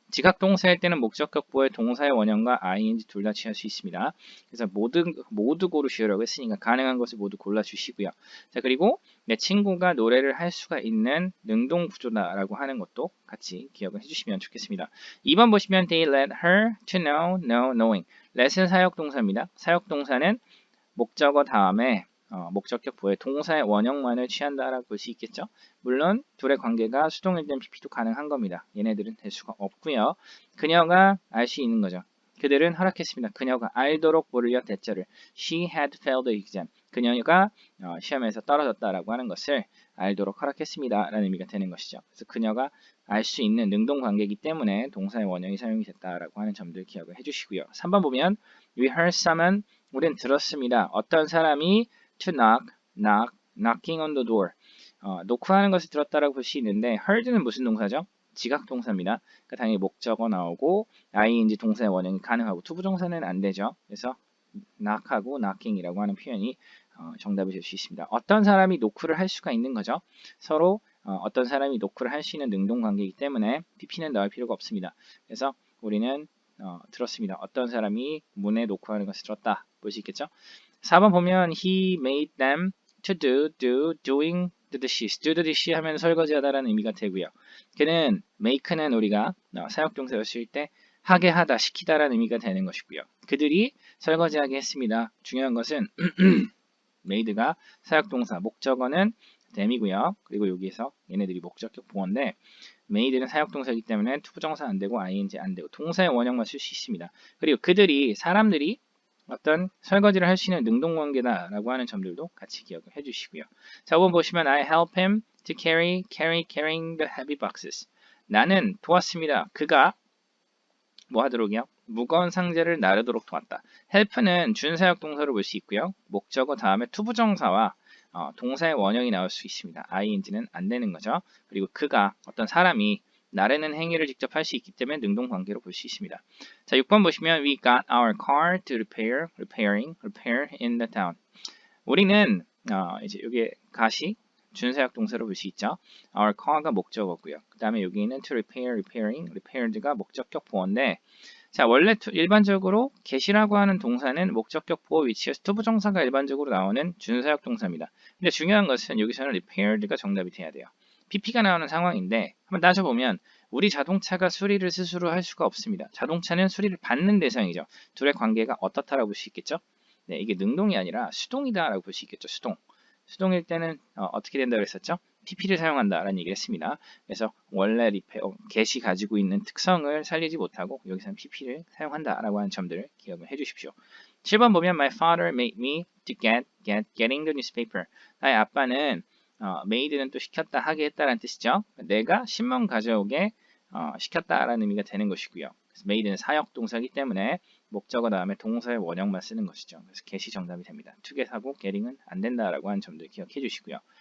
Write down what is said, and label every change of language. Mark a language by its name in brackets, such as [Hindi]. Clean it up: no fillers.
[Korean] 지각동사일 때는 목적격 보호의 동사의 원형과 ing 둘 다 취할 수 있습니다. 그래서 모두 고르시라고 했으니까 가능한 것을 모두 골라주시고요. 자, 그리고 내 친구가 노래를 할 수가 있는 능동 구조다라고 하는 것도 같이 기억을 해주시면 좋겠습니다. 2번 보시면 [English] they let her to know, knowing. [Korean] let은 사역동사입니다. 사역동사는 목적어 다음에 목적격 보호의 동사의 원형만을 취한다라고 볼 수 있겠죠. 물론 둘의 관계가 수동일 땐 pp도 가능한 겁니다. 얘네들은 될 수가 없고요. 그녀가 알 수 있는 거죠. 그들은 허락했습니다. 그녀가 알도록 뭐를요? 대자를 [English] she had failed the exam. [Korean] 그녀가 시험에서 떨어졌다라고 하는 것을 알도록 허락했습니다. 라는 의미가 되는 것이죠. 그래서 그녀가 알 수 있는 능동 관계이기 때문에 동사의 원형이 사용이 됐다라고 하는 점들 기억을 해주시고요. 3번 보면 [English] we heard someone [Korean] 우린 들었습니다. 어떤 사람이 [English] to knocking on the door. [Korean] 노크하는 것을 들었다라고 볼 수 있는데 heard는 무슨 동사죠? 지각동사입니다. 그러니까 당연히 목적어 나오고 ing 동사의 원형이 가능하고 투부정사는 안 되죠. 그래서 knock하고 knocking이라고 하는 표현이 정답이 될 수 있습니다. 어떤 사람이 노크를 할 수가 있는 거죠. 서로 어떤 사람이 노크를 할 수 있는 능동 관계이기 때문에 pp는 넣을 필요가 없습니다. 그래서 우리는 들었습니다. 어떤 사람이 문에 노크하는 것을 들었다. 볼 수 있겠죠? 4번 보면 [English] he made them to doing the dishes. [Korean] do the dish 하면 설거지하다라는 의미가 되고요. 그는 make는 우리가 사역동사를 쓸 때 하게 하다, 시키다라는 의미가 되는 것이고요. 그들이 설거지하게 했습니다. 중요한 것은 made가 사역동사, 목적어는 them이고요. 그리고 여기에서 얘네들이 목적격 보어인데 made는 사역동사이기 때문에 투부정사 안 되고 ing 안 되고 동사의 원형만 쓸 수 있습니다. 그리고 사람들이 어떤 설거지를 할 수 있는 능동관계다라고 하는 점들도 같이 기억을 해주시고요. 자, 5번 보시면 [English] I help him to carrying the heavy boxes. [Korean] 나는 도왔습니다. 그가 뭐 하도록이요? 무거운 상자를 나르도록 도왔다. help는 준사역 동사로 볼 수 있고요. 목적어 다음에 투부정사와 동사의 원형이 나올 수 있습니다. ing는 안 되는 거죠. 그리고 그가 어떤 사람이 나르는 행위를 직접 할 수 있기 때문에 능동 관계로 볼 수 있습니다. 자, 6번 보시면 [English] we got our car to repair in the town. [Korean] 우리는 이제 여기에 got이 준사역 동사로 볼 수 있죠. Our car가 목적어고요. 그 다음에 여기는 to repaired가 목적격 보어인데 자, 원래 일반적으로 get이라고 하는 동사는 목적격 보어 위치에서 투부정사가 일반적으로 나오는 준사역 동사입니다. 근데 중요한 것은 여기서는 repaired가 정답이 돼야 돼요. PP가 나오는 상황인데 한번 따져보면 우리 자동차가 수리를 스스로 할 수가 없습니다. 자동차는 수리를 받는 대상이죠. 둘의 관계가 어떻다라고 볼 수 있겠죠? 네, 이게 능동이 아니라 수동이다라고 볼 수 있겠죠. 수동일 때는 어떻게 된다고 했었죠? PP를 사용한다라는 얘기를 했습니다. 그래서 원래 get이 가지고 있는 특성을 살리지 못하고 여기서는 PP를 사용한다라고 하는 점들을 기억을 해주십시오. 7번 보면 [English] My father made me to getting the newspaper. [Korean] 나의 아빠는 made는 또 시켰다, 하게 했다라는 뜻이죠. 내가 신문 가져오게 시켰다라는 의미가 되는 것이고요. 그래서 made는 사역 동사이기 때문에 목적어 다음에 동사의 원형만 쓰는 것이죠. 그래서 get이 정답이 됩니다. toget하고 getting은 안 된다라고 하는 점들 기억해 주시고요.